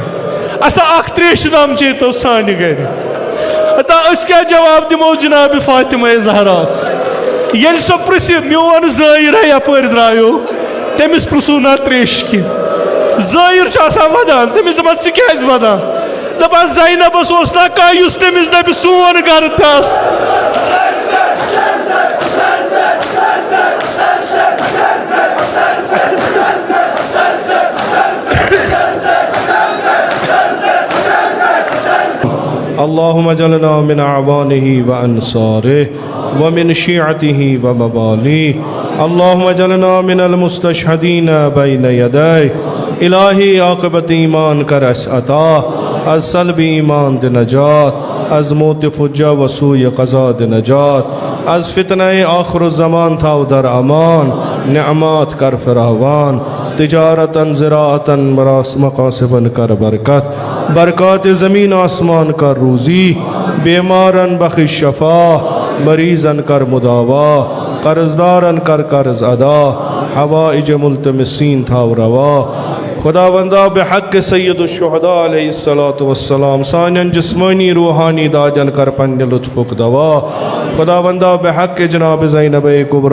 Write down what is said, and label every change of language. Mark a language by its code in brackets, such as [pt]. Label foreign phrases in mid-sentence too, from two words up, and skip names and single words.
[ks] اسا اکھ تریشہِ دام چیتو سانہِ گرِ اتا اس کیا جواب دمو جناب فاطمہ زہراس یل سو پرسی میون زائر ہے یپر درایو تمس پرسو نا تریش کی زائر چھ آسان ودان تمس دپان ژٕ کیازِ ودان دپان زینبس اوس نا کانٛہہ یُس تمس دپہِ سون گرٕ تہِ آسہِ [ar] اللهم اجعلنا من اعوانه وانصاره ومن شيعته ومواليه اللهم اجعلنا من المستشهدين بين يديه [ks] الہی عاقبت ایمان کر اس عطا [ar] از [ks] سلب ایمان د نجات از موت فجا و سوء قضا د نجات از فتنہ آخر الزمان تھا در امان نعمات کر فراوان تجارتا زراعتا مقاصبا کر برکت برکات زمین آسمان کر روزی بیمارن بخش شفا مریضن کر مداوا قرضدارن کر قرض ادا حوائج ملتمسین تھا روا خداوندہ بحق [ar] سید الشہداء علیہ السلام [ks] سانین جسمانی روحانی داجن کر پن لطف دوا خداوندہ بحق جناب زینب کبریٰ.